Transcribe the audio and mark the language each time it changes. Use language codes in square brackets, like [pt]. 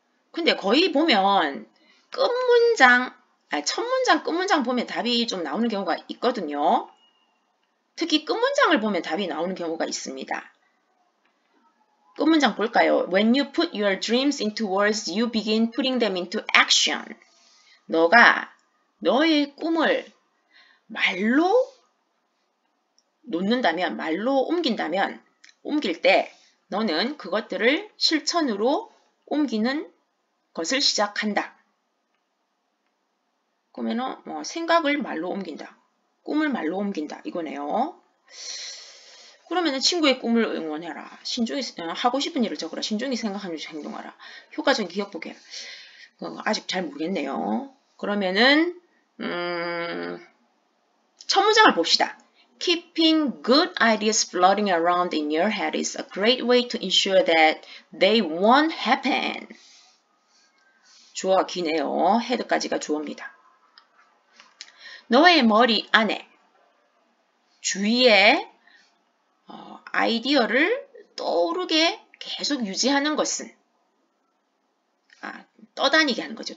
[ko] 근데 거의 보면 첫 문장, 끝 문장 보면 답이 좀 나오는 경우가 있거든요. 특히 끝 문장을 보면 답이 나오는 경우가 있습니다. 끝 문장 볼까요? [en] When you put your dreams into words, you begin putting them into action. [ko] 너가 너의 꿈을 말로 놓는다면, 말로 옮길 때 너는 그것들을 실천으로 옮기는 것을 시작한다. 그러면은 생각을 말로 옮긴다. 꿈을 말로 옮긴다. 이거네요. 그러면은 친구의 꿈을 응원해라. 신중히 하고 싶은 일을 적어라. 신중히 생각하면서 행동하라. 효과적인 기억 보게. 아직 잘 모르겠네요. 그러면은 첫 문장을 봅시다. [en] Keeping good ideas floating around in your head is a great way to ensure that they won't happen. [ko] 주어가 기네요. head까지가 주어입니다. 너의 머리 안에 주위에 아이디어를 떠오르게 계속 유지하는 것은 떠다니게 하는 거죠.